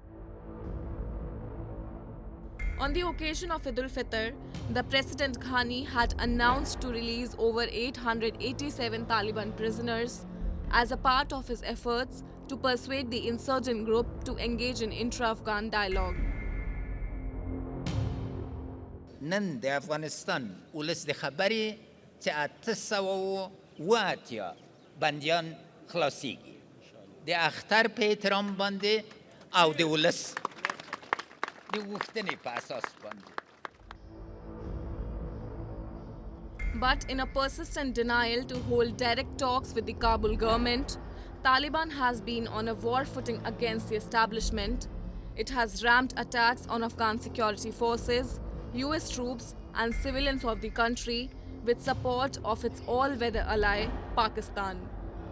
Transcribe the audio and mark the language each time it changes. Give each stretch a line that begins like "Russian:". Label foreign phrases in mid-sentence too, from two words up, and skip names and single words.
English: On the occasion of Eid al-Fitr, the President Ghani had announced to release over 887 Taliban prisoners as a part of his efforts to persuade the insurgent group to engage in intra-Afghan dialogue.
Pashto: نن د افغانستان ولس د خبرې چې 880 بندیان خلاصيږي د اختر په احترام باندې او د ولس د غوښتنې په اساس باندې.
English: But in a persistent denial to hold direct talks with the Kabul government, Taliban has been on a war footing against the establishment. It has ramped attacks on Afghan security forces, US troops and civilians of the country with support of its all-weather ally, Pakistan.